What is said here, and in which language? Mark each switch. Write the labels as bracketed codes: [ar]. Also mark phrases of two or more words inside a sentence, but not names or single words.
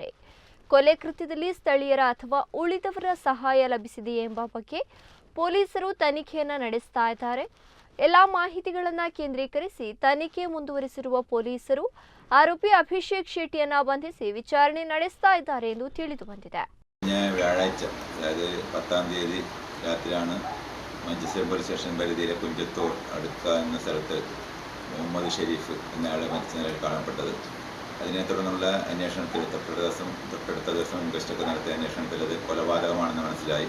[kn] ಕೊಲೆ ಕೃತ್ಯದಲ್ಲಿ ಸ್ಥಳೀಯರ ಅಥವಾ ಉಳಿದವರ ಸಹಾಯ ಲಭಿಸಿದೆಯೇ ಎಂಬ ಬಗ್ಗೆ ಪೊಲೀಸರು ತನಿಖೆಯನ್ನ ನಡೆಸ್ತಾ ಇದ್ದಾರೆ. ಎಲ್ಲಾ ಮಾಹಿತಿಗಳನ್ನ ಕೇಂದ್ರೀಕರಿಸಿ ತನಿಖೆ ಮುಂದುವರಿಸಿರುವ ಪೊಲೀಸರು ಆರೋಪಿ ಅಭಿಷೇಕ್ ಶೆಟ್ಟಿಯನ್ನ ಬಂಧಿಸಿ ವಿಚಾರಣೆ ನಡೆಸ್ತಾ ಇದ್ದಾರೆ ಎಂದು ತಿಳಿದು ಬಂದಿದೆ. [ml] വ്യാഴാഴ്ച അതായത് 10-ാം തീയതി രാത്രിയാണ് മഞ്ചേശ്വരം പോലീസ് സ്റ്റേഷൻ പരിധിയിലെ കുഞ്ചത്തൂർ അടുക്ക എന്ന സ്ഥലത്ത് മുഹമ്മദ് ഷെരീഫ് എന്നയാളെ മരിച്ച നിലയിൽ കാണപ്പെട്ടത്. അതിനെ തുടർന്നുള്ള അന്വേഷണത്തിൽ തൊട്ടടുത്ത ദിവസം ഇൻക്വസ്റ്റൊക്കെ നടത്തിയ അന്വേഷണത്തിൽ അത് കൊലപാതകമാണെന്ന് മനസ്സിലായി.